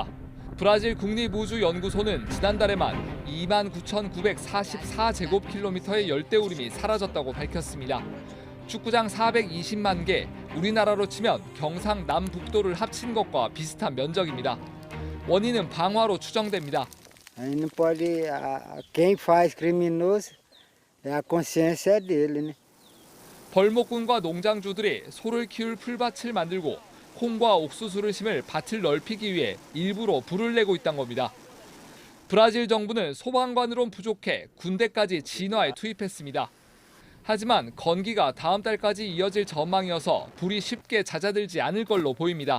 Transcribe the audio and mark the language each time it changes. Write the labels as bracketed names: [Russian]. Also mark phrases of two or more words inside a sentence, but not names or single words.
[Korean] 브라질 국립우주연구소는 지난달에만 29,944제곱킬로미터의 열대우림이 사라졌다고 밝혔습니다. 축구장 420만 개, 우리나라로 치면 경상남북도를 합친 것과 비슷한 면적입니다. 원인은 방화로 추정됩니다. [Portuguese] Não pode, quem faz criminoso é a consciência dele, né? [Korean] 벌목꾼과 농장주들이 소를 키울 풀밭을 만들고 콩과 옥수수를 심을 밭을 넓히기 위해 일부러 불을 내고 있다는 겁니다. 브라질 정부는 소방관으론 부족해 군대까지 진화에 투입했습니다. 하지만 건기가 다음 달까지 이어질 전망이어서 불이 쉽게 잦아들지 않을 걸로 보입니다.